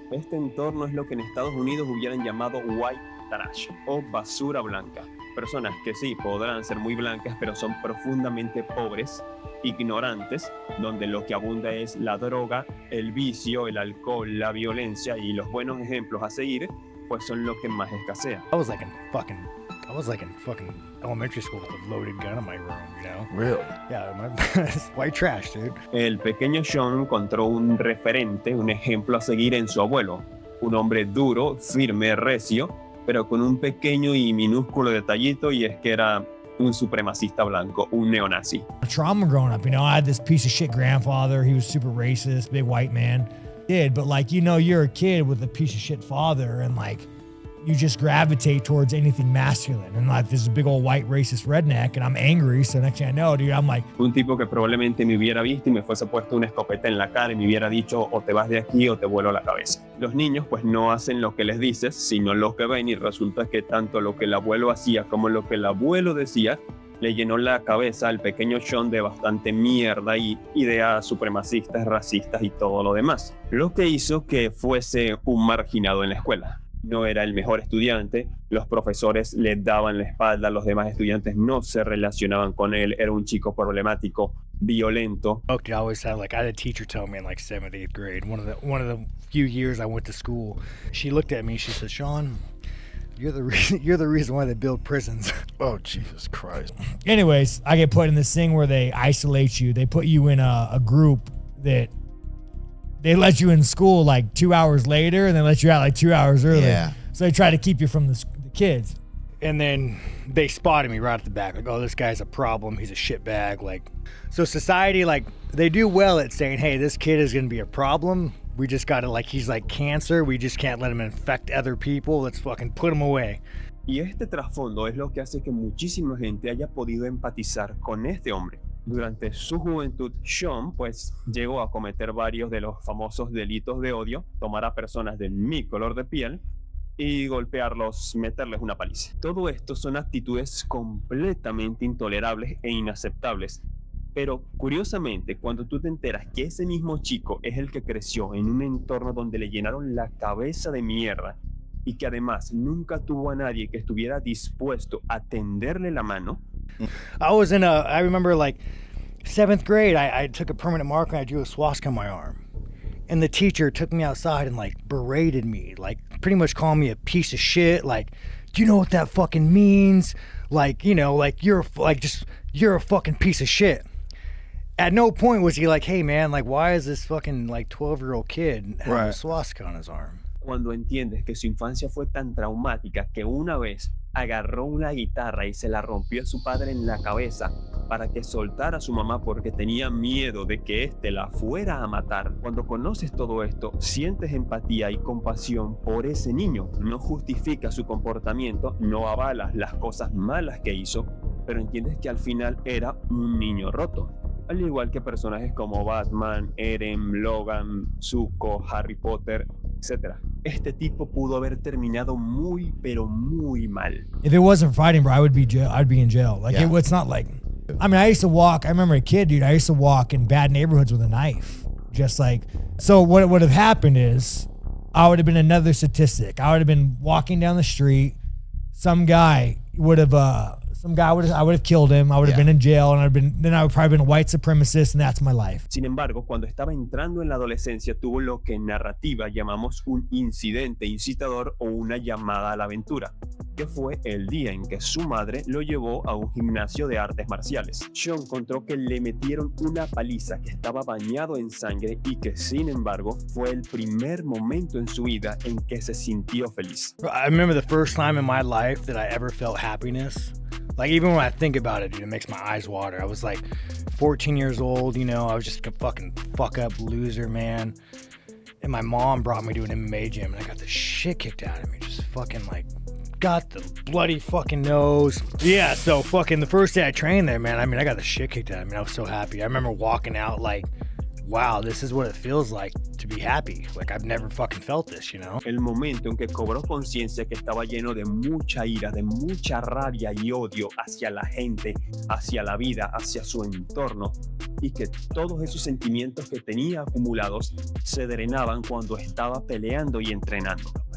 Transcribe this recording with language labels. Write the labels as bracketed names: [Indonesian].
[Spanish] Este entorno es lo que en Estados Unidos hubieran llamado [English] white trash [Spanish] o basura blanca. Personas que sí podrán ser muy blancas, pero son profundamente pobres, ignorantes, donde lo que abunda es la droga, el vicio, el alcohol, la violencia, y los buenos ejemplos a seguir pues son lo que más escasea. [English] I was like in fucking elementary school with a loaded gun in my room, you know? Really? Yeah, it's white trash, dude. [Spanish] El pequeño Sean encontró un referente, un ejemplo a seguir en su abuelo, un hombre duro, firme, recio, pero con un pequeño y minúsculo detallito, y es que era un supremacista blanco, un neonazi. [English] Trauma growing up, you know, I had this piece of shit grandfather. He was super racist, big white man. But like, you know, you're a kid with a piece of shit father, and like, you just gravitate towards anything masculine. And like, there's a big old white racist redneck, and I'm angry. So next thing I know, dude, I'm like... [Spanish] Un tipo que probablemente me hubiera visto y me fuese puesto una escopeta en la cara y me hubiera dicho, o te vas de aquí o te vuelo la cabeza. Los niños pues no hacen lo que les dices, sino lo que ven, y resulta que tanto lo que el abuelo hacía como lo que el abuelo decía le llenó la cabeza al pequeño Sean de bastante mierda y ideas supremacistas, racistas y todo lo demás. Lo que hizo que fuese un marginado en la escuela. No era el mejor estudiante, los profesores le daban la espalda, los demás estudiantes no se relacionaban con él, era un chico problemático, violento. [English] I always had I had a teacher tell me in like 7th, 8th grade, one of the few years I went to school, she looked at me and she said, Sean, you're the reason why they build prisons. Oh, Jesus Christ. Anyways, I get put in this thing where they isolate you. They put you in a group that they let you in school like 2 hours later, and they let you out like 2 hours early. Yeah. So they try to keep you from the kids. And then they spotted me right at the back, like, oh, this guy's a problem. He's a shitbag. Like, so society, like, they do well at saying, hey, this kid is going to be a problem. We just got to, like, he's like cancer. We just can't let him infect other people. Let's fucking put him away. [Spanish] Y este trasfondo es lo que hace que muchísima gente haya podido empatizar con este hombre. Durante su juventud, Sean pues llegó a cometer varios de los famosos delitos de odio, tomar a personas de mi color de piel y golpearlos, meterles una paliza. Todo esto son actitudes completamente intolerables e inaceptables. Pero curiosamente, cuando tú te enteras que ese mismo chico es el que creció en un entorno donde le llenaron la cabeza de mierda y que además nunca tuvo a nadie que estuviera dispuesto a tenderle la mano. [English] I remember like 7th grade, I took a permanent marker and I drew a swastika on my arm. And the teacher took me outside and like berated me, like pretty much called me a piece of shit. Like, do you know what that fucking means? Like, you know, like you're a fucking piece of shit. At no point was he like, hey man, like why is this fucking like 12-year-old kid having a swastika on his arm? [Spanish] Cuando entiendes que su infancia fue tan traumática que una vez agarró una guitarra y se la rompió a su padre en la cabeza para que soltara a su mamá porque tenía miedo de que éste la fuera a matar. Cuando conoces todo esto, sientes empatía y compasión por ese niño. No justificas su comportamiento, no avalas las cosas malas que hizo, pero entiendes que al final era un niño roto. Al igual que personajes como Batman, Eren, Logan, Zuko, Harry Potter, etc. Este tipo pudo haber terminado muy, pero muy mal. [English] If it wasn't fighting, bro, I'd be in jail. Like, it's not like... I mean, I remember a kid, dude, I used to walk in bad neighborhoods with a knife. Just like... So what would have happened is, I would have been another statistic. I would have been walking down the street. I would have killed him. I would have been in jail, and I would probably been a white supremacist, and that's my life. [Spanish] Sin embargo, cuando estaba entrando en la adolescencia, tuvo lo que en narrativa llamamos un incidente incitador o una llamada a la aventura, que fue el día en que su madre lo llevó a un gimnasio de artes marciales. Sean contó que le metieron una paliza, que estaba bañado en sangre y que, sin embargo, fue el primer momento en su vida en que se sintió feliz. [English] I remember the first time in my life that I ever felt happiness. Like, even when I think about it, dude, it makes my eyes water. I was like 14 years old, you know, I was just a fucking fuck up loser, man. And my mom brought me to an MMA gym, and I got the shit kicked out of me. Just fucking like, got the bloody fucking nose. Yeah, so fucking the first day I trained there, man, I mean, I got the shit kicked out of me. I was so happy. I remember walking out like, wow, this is what it feels like to be happy. Like, I've never fucking felt this, you know? [Spanish] El momento en que cobró conciencia que estaba lleno de mucha ira, de mucha rabia y odio hacia la gente, hacia la vida, hacia su entorno, y que todos esos sentimientos que tenía acumulados se drenaban cuando estaba peleando y entrenando.